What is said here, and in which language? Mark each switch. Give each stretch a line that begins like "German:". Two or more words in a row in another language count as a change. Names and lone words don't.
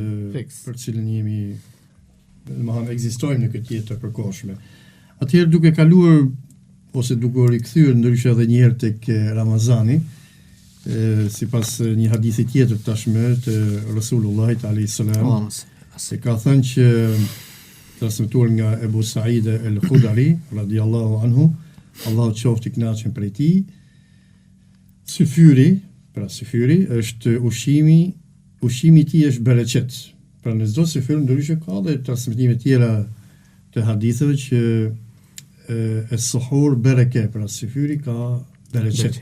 Albanian: për cilën jemi, domethënë ekzistojmë në këtë jetë të përkohshme. Atëherë duke kaluar ose duke u rikthyer ndryshe edhe një herë tek Ramazani, sipas një hadithi tjetër tashmë të Resulullahit
Arabic: عليه السلام,
Albanian: se ka thënë që transmetuar nga Ebu Said el-Khudri
Arabic: رضي الله عنه,
Albanian: Allahu qoftë i kënaqur prej tij, syfyri është ushqimi i tij është bereqet. Pra në çdo syfyr ndryshe ka dhe transmetime tjera të haditheve që
Arabic: السحور بركة,
Albanian: pra syfyri ka bereqet.